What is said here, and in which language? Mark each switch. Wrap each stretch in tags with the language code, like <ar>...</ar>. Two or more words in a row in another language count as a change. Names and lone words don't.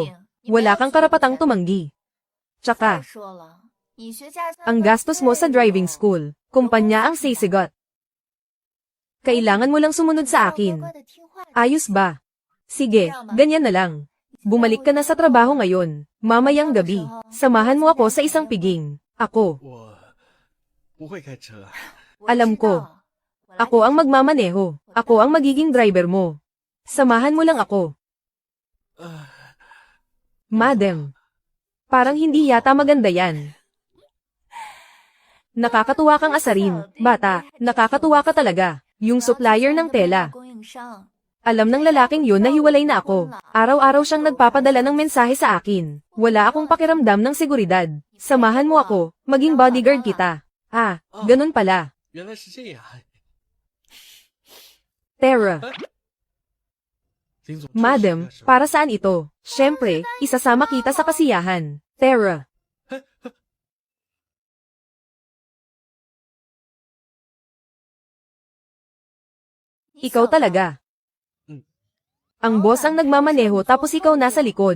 <tl>Wala kang karapatang tumanggi. Tsaka, ang gastos mo sa driving school, kumpanya ang sisigot. Kailangan mo lang sumunod sa akin. Ayos ba? Sige, ganyan na lang. Bumalik ka na sa trabaho ngayon. Mamayang gabi, samahan mo ako sa isang piging. Ako,</tl> <zh>我不会开车。</zh> <tl>alam ko. Ako ang magmamaneho. Ako ang magiging driver mo. Samahan mo lang ako.</tl> <zh>啊，</zh> <tl>Madam. Parang hindi yata maganda yan. Nakakatuwa kang asarin, bata. Nakakatuwa ka talaga. Yung supplier ng tela. Alam ng lalaking yun na hiwalay na ako. Araw-araw siyang nagpapadala ng mensahe sa akin. Wala akong pakiramdam ng seguridad. Samahan mo ako, maging bodyguard kita. Ah, ganun pala.</tl> <zh>原来是这样。</zh> <tl>Tara,</tl> <zh>林总，</zh> <tl>madam, para saan ito? Siyempre, isasama kita sa kasiyahan. Tara. Ikaw talaga. Ang boss ang nagmamaneho tapos ikaw nasa likod.</tl>